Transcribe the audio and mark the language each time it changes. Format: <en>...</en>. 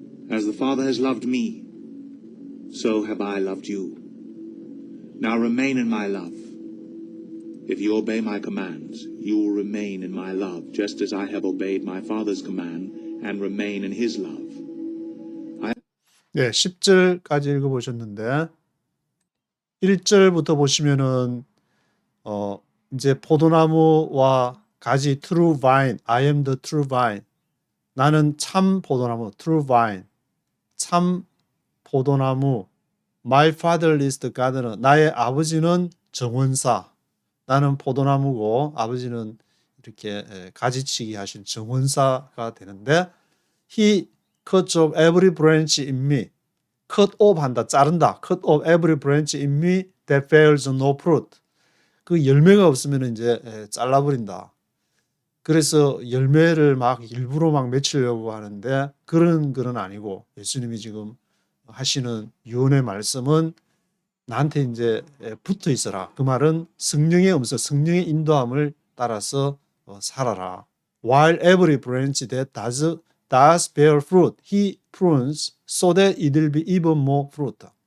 <en>As the Father has loved me, so have I loved you. Now remain in my love. If you obey my commands, you will remain in my love, just as I have obeyed my Father's command and remain in his love.</en> <ko>네, 10절까지 읽어보셨는데 1절부터 보시면은 이제 포도나무와 가지</ko> <en>true vine, I am the true vine.</en> <ko>나는 참 포도나무,</ko> <en>true vine.</en> <ko>참 포도나무.</ko> <en>My father is the gardener.</en> <ko>나의 아버지는 정원사. 나는 포도나무고 아버지는 이렇게 가지치기 하신 정원사가 되는데</ko> <en>he cuts off every branch in me.</en> <ko>cut off 한다, 자른다.</ko> <en>cut off every branch in me that bears no fruit.</en> <ko>그 열매가 없으면 이제 잘라버린다. 그래서 열매를 막 일부러 막 맺히려고 하는데 그런 건 아니고 예수님이 지금 하시는 유언의 말씀은 나한테 이제 붙어 있어라. 그 말은 성령의 음성, 성령의 인도함을 따라서 살아라.</ko> <en>While every branch that does bear fruit, he prunes so that it will be even more fruit.</en>